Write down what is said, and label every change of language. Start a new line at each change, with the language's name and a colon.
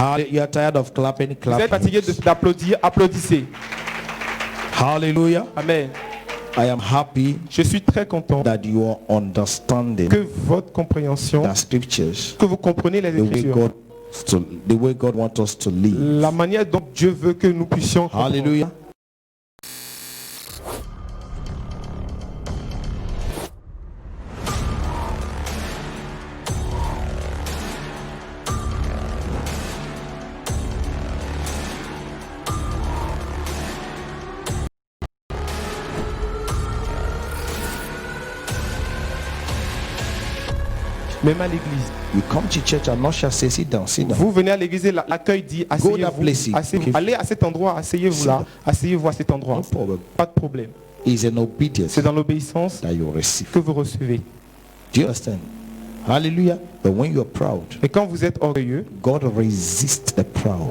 English: You are tired of clapping?
French: Vous êtes
English: Clap.
French: fatigué d'applaudir, applaudissez.
English: Hallelujah. Amen. I am happy
French: Je suis très content
English: that you are understanding
French: que votre compréhension,
English: the scriptures,
French: que vous comprenez les Écritures,
English: the way God wants us to live.
French: la manière dont Dieu veut que nous puissions comprendre.
English: Hallelujah.
French: Même à l'église.
English: You come to church and not shall say, sit down, sit down.
French: Vous venez à l'église et l'accueil dit
English: that
French: asseyez-vous.
English: place.
French: Asseyez-vous. Allez à cet endroit, asseyez-vous là. Asseyez-vous à cet endroit.
English: No problem.
French: Pas de problème.
English: It's an obedience
French: C'est dans l'obéissance
English: that you receive.
French: que vous recevez.
English: Do you understand? Hallelujah. But when you are proud,
French: Et quand vous êtes orgueilleux,
English: God resists the proud.